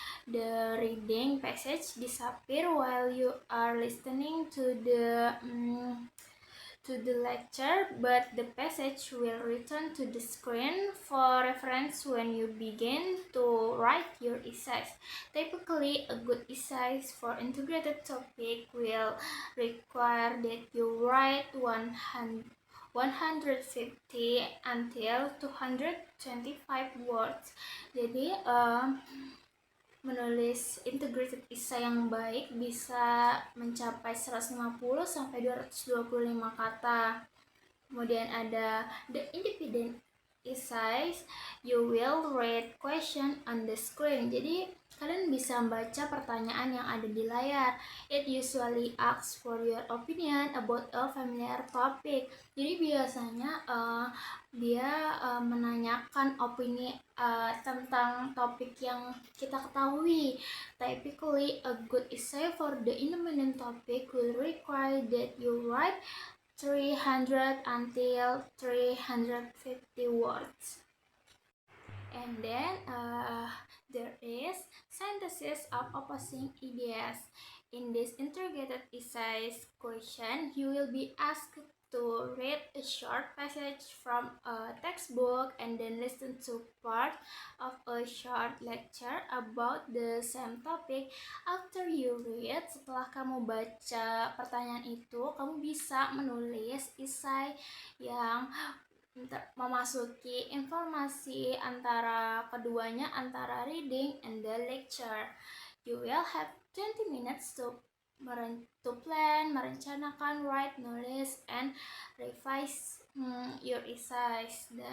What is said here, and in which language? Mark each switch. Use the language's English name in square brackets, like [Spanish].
[English] The reading passage disappear while you are listening to the lecture, but the passage will return to the screen for reference when you begin to write your essays. Typically, a good essay for integrated topic will require that you write 150 until 225 words. [Indonesian] Jadi menulis integrated essay yang baik bisa mencapai 150 sampai 225 kata. Kemudian ada [English] the independent essays, you will read question on the screen. [Indonesian] Jadi kalian bisa membaca pertanyaan yang ada di layar. [English] It usually asks for your opinion about a familiar topic. [Indonesian] Jadi biasanya dia menanyakan opini tentang topik yang kita ketahui. [English] Typically, a good essay for the independent topic will require that you write 300 until 350 words. And then there is synthesis of opposing ideas. In this interrogated essays question, you will be asked to read a short passage from a textbook and then listen to part of a short lecture about the same topic. After you read, [Indonesian] setelah kamu baca pertanyaan itu, kamu bisa menulis esai yang memasuki informasi antara keduanya, antara [English] reading and the lecture. You will have 20 minutes to plan, merencanakan, write, nulis, and revise your essays.